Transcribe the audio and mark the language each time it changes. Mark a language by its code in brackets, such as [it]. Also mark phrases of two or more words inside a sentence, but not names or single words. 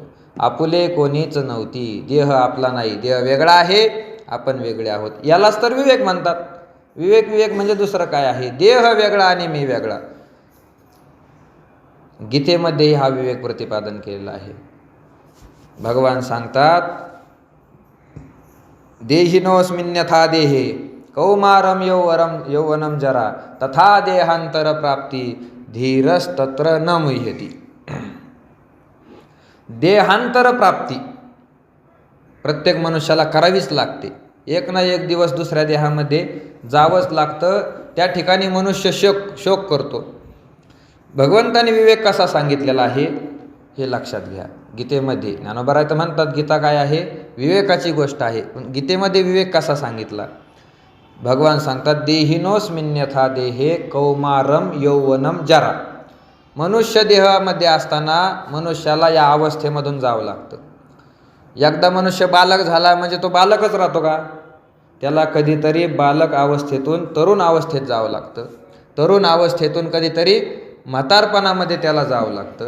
[mr] आपुले कोणीच नव्हती, देह आपला नाही, देह वेगळा आहे, आपण वेगळे आहोत. यालाच तर विवेक म्हणतात. विवेक म्हणजे दुसरं काय आहे? देह वेगळा आणि मी वेगळा. गीतेमध्ये हा विवेक प्रतिपादन केलेला आहे. भगवान सांगतात [sa] देहिनोऽस्मिन्यथा देहे कौमारम यौवनम जरा तथा देहांतर प्राप्ती धीरस्तत्र न मुह्यति. [mr] देहांतर प्राप्ती प्रत्येक मनुष्याला करावीच लागते. एक ना एक दिवस दुसऱ्या देहामध्ये जावंच लागतं. त्या ठिकाणी मनुष्य शोक करतो. भगवंताने विवेक कसा सांगितलेला आहे हे लक्षात घ्या. गीतेमध्ये ज्ञानोबा तर म्हणतात गीता काय आहे? विवेकाची गोष्ट आहे. पण गीतेमध्ये विवेक कसा सांगितला? भगवान सांगतात [sa] देहिनोऽस्मिन्यथा देहे कौमारम यौवनम जरा. [mr] मनुष्य देहामध्ये असताना मनुष्याला या अवस्थेमधून जावं लागतं. एकदा मनुष्य बालक झाला म्हणजे तो बालकच राहतो का? त्याला कधीतरी बालक अवस्थेतून तरुण अवस्थेत जावं लागतं. तरुण अवस्थेतून कधीतरी म्हातारपणामध्ये त्याला जावं लागतं.